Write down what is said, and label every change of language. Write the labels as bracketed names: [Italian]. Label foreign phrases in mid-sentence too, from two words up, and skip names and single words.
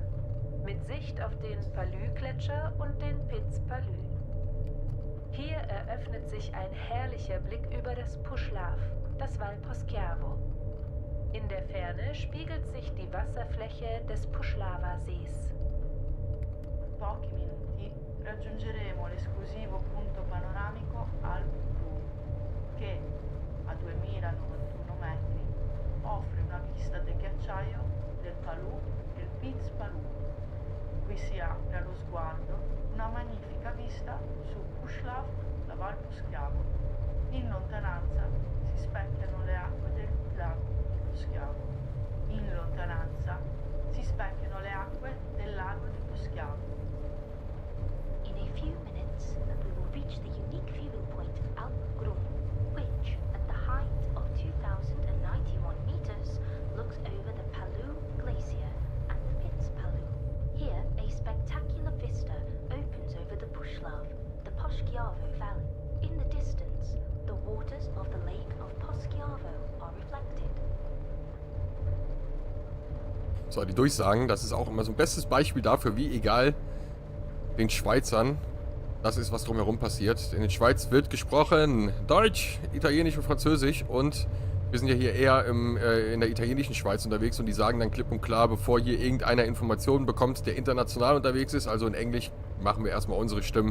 [German] Mit Sicht auf den Palü-Gletscher und den Piz Palü. Hier eröffnet sich ein herrlicher Blick über das Pušlav, das Val Poschiavo. In der Ferne spiegelt sich die Wasserfläche des Pušlava-Sees. [Italian] Pochi minuti raggiungeremo l'esclusivo punto panoramico Alp-Grün, che a 2091 metri offre una vista del ghiacciaio del Palù e il Piz Palù. Qui si apre allo sguardo una magnifica vista su Pušlav, la Val Poschiavo. In lontananza si specchiano le acque del lago di Poschiavo. In lontananza si specchiano le acque del lago di Poschiavo. [English] In a few minutes, we will reach the unique viewing point of Alpgrün, which, at the height of 2091 meters, looks over the Palü Glacier and the Piz Palü. Here, a spectacular vista opens over the Pušlav, the Poschiavo Valley. In the distance, the waters of the lake of Poschiavo are reflected. [German] So, die Durchsagen, das ist auch immer so ein bestes Beispiel dafür, wie egal den Schweizern das ist, was drumherum passiert. In der Schweiz wird gesprochen Deutsch, Italienisch und Französisch und wir sind ja hier eher in der italienischen Schweiz unterwegs und die sagen dann klipp und klar, bevor hier irgendeiner Informationen bekommt, der international unterwegs ist, also in Englisch, machen wir erstmal unsere Stimmen.